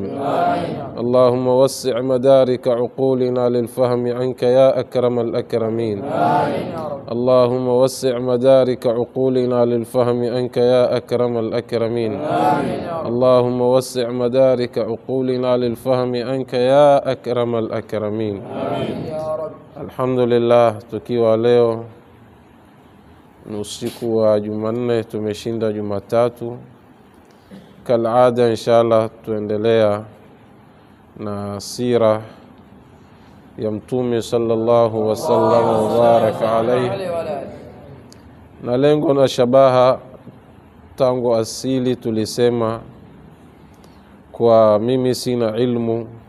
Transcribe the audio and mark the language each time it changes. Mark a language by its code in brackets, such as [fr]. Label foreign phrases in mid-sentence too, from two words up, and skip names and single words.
[ar] اللهم وسع مدارك عقولنا للفهم عنك يا أكرم الأكرمين. اللهم وسع مدارك عقولنا للفهم عنك يا أكرم الأكرمين. اللهم وسع مدارك عقولنا للفهم عنك يا أكرم الأكرمين. الحمد لله. [sw] Tukiwa leo ni usiku wa Jumanne, tumeshinda Jumatatu. Kalada inshallah tuendelea na sira ya Mtume [ar] صلى الله وسلم وبارك عليه, [sw] na lengo na shabaha tangu asili tulisema kwa mimi sina ilmu